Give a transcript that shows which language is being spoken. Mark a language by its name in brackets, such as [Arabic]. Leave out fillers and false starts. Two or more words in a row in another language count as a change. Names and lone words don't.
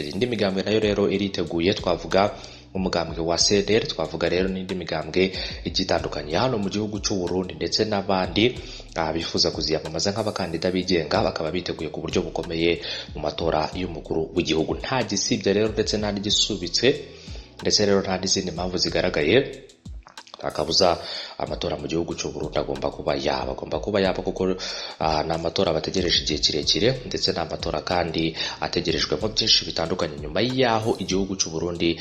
[Kinyarwanda] Indi migambwe nayo rero iriteguye, twavuga umugambwe wa CDR, twavuga rero n'indi migambwe igitandukanye hano mu gihugu cy'u Burundi ndetse n'abandi bifuza kuziyamamaza nk'abakandida bigenga, bakaba biteguye ku buryo bukomeye mu matora y'umukuru w'igihugu. Nta gisibye rero ndetse nta n'igisubitse ndetse rero nta n'izindi mpamvu zigaragaye akabuza amatora mu gihugu cy'u Burundi agomba kuba yaba kuko ni amatora bategereje igihe kirekire ndetse n'amatora kandi ategerejwemo byinshi bitandukanye nyuma y'aho igihugu cy'u Burundi